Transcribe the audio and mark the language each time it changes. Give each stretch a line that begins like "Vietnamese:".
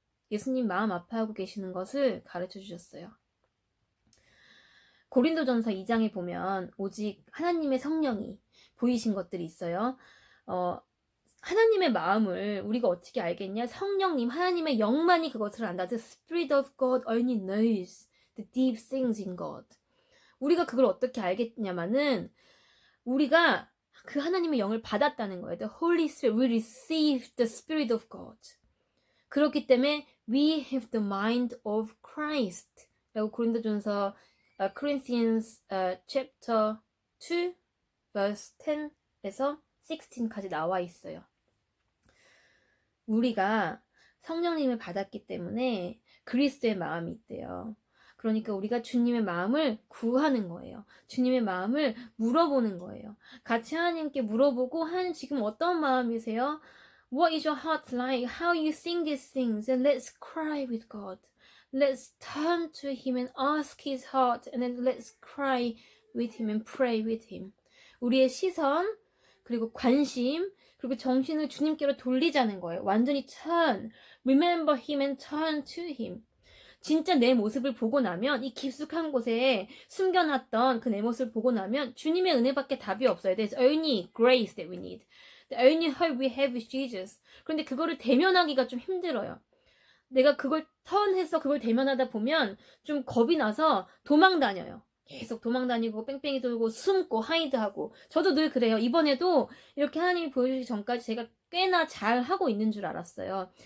Korean: 예수님 마음 아파하고 계시는 것을 가르쳐 주셨어요. 고린도전서 2장에 보면 오직 하나님의 성령이 보이신 것들이 있어요. 하나님의 마음을 우리가 어떻게 알겠냐? 성령님, 하나님의 영만이 그것을 안다.
English: The Spirit of God only knows the deep things in God.
Korean: 우리가 그걸 어떻게 알겠냐면은 우리가 그 하나님의 영을 받았다는 거예요.
English: The Holy Spirit, we receive the Spirit of God.
Korean: 그렇기 때문에
English: we have the mind of Christ.
Korean: 라고 고린도전서
English: Corinthians chapter 2 verse 10
Korean: 에서 16까지 나와 있어요. 우리가 성령님을 받았기 때문에 그리스도의 마음이 있대요. 그러니까 우리가 주님의 마음을 구하는 거예요. 주님의 마음을 물어보는 거예요. 같이 하나님께 물어보고 하나님 지금 어떤 마음이세요?
English: What is your heart like? How you think these things? And let's cry with God. Let's turn to Him and ask His heart and then let's cry with Him and pray with Him.
Korean: 우리의 시선 그리고 관심 그리고 정신을 주님께로 돌리자는 거예요. 완전히
English: turn, remember Him and turn to Him.
Korean: 진짜 내 모습을 보고 나면 이 깊숙한 곳에 숨겨놨던 그 내 모습을 보고 나면 주님의 은혜밖에 답이 없어요.
English: There's only grace that we need. The only hope we have is Jesus.
Korean: 그런데 그거를 대면하기가 좀 힘들어요. 내가 그걸 턴해서 그걸 대면하다 보면 좀 겁이 나서 도망 다녀요. 계속 도망 다니고 뺑뺑이 돌고 숨고 하이드하고 저도 늘 그래요. 이번에도 이렇게 하나님이 보여주기 전까지 제가 꽤나 잘 하고 있는 줄 알았어요.